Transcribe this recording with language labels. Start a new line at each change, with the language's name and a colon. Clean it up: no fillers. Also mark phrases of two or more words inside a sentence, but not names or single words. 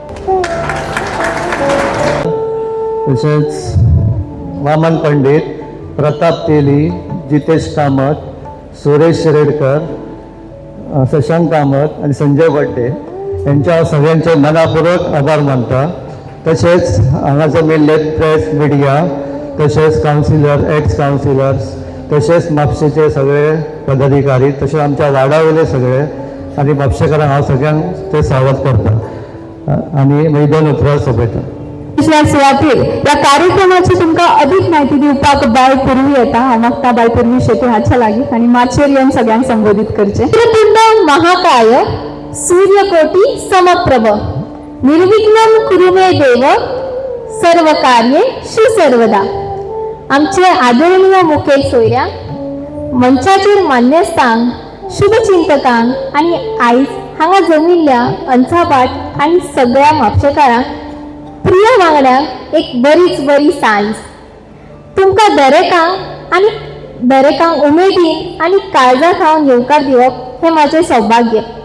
Konkani: तसेच वामन पंडित, प्रताप तेली, जितेश कामत, सुरेश रेडकर, शशांक कामत आणि संजय बड्डे यांच्या सगळ्यांचे मनापूर्वक आभार मानता. तसेच हांगासर मेल्ले
English: press media,
Konkani: तसेच कावन्सिलर,
English: ex councillors,
Konkani: तसेच म्हापशेचे सगळे पदाधिकारी, तसेच आमच्या वाडावयले सगळे आणि म्हापशेकारांक हांव सगळ्यांक ते स्वागत करता आणि मैदान उतरावर सोपयता. दुसऱ्या सुवातेर या कार्यक्रमाची तुमकां अधिक माहिती दिवपाक बाय पूर्वी येता. हांव मागता बाय पूर्वी शेती हाच्या लागीं आनी माचयेर येवन सगळ्यांक संबोधीत करचें.
Sanskrit: वक्रतुंड महाकाय सूर्यकोटी समप्रभ निर्विघ्नं कुरु मे देव सर्व कार्येषु सर्वदा.
Konkani: आमचे आदरणीय मुखेल सोयऱ्या, मंचाचेर मान्यस्थांक, शुभचिंतकांक आणि आयज हांगा जमिल्ल्या अंचाबाट आणि सगळ्या म्हापशेकारांक प्रिय वांगड्यांक एक बरीच बरी सांज. तुमकां दरेकांक उमेदीन आणि काळजा खावन येवकार दिवप हे माझे सौभाग्य.